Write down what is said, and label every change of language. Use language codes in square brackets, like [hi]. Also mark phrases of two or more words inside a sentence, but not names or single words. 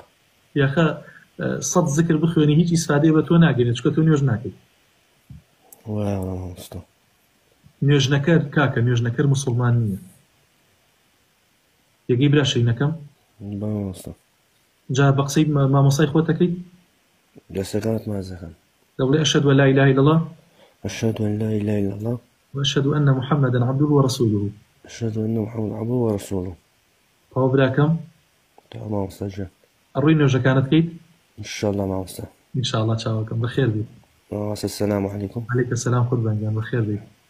[ckb] یاخە سەد ذکر بخوێنی هیچ ئیسفادەی بە تۆ ناگەێنێت چکە تۆ نوێژ ناکەیت وایڵە مامۆستا نوێژنەکەر کاکە نوێژنەکەر موسڵمان نییە یەکەی برا شەینەکەم مامۆستا جا بە قسەی مامۆسای خۆت دەکەیت دەستەکانت مازەکەن [ar] دەڵێ ئەشهد أن لا إله إلا الله أشهد أن لا إله إلا الله وأشهد أن محمدا عبده ورسوله أشهد أن محمد عبده ورسوله [ckb] تەواو براکەم تمام مامۆستا جان ئەڕووی نوێژەکانت بکەیت [ar] إن شاء الله مامۆستا إن شاء الله [ckb] چاوەکەم بەخێر بێت [ar] مامۆستا السلام عليكم عليك السلام [ckb] قوربان گیان بەخێر بێت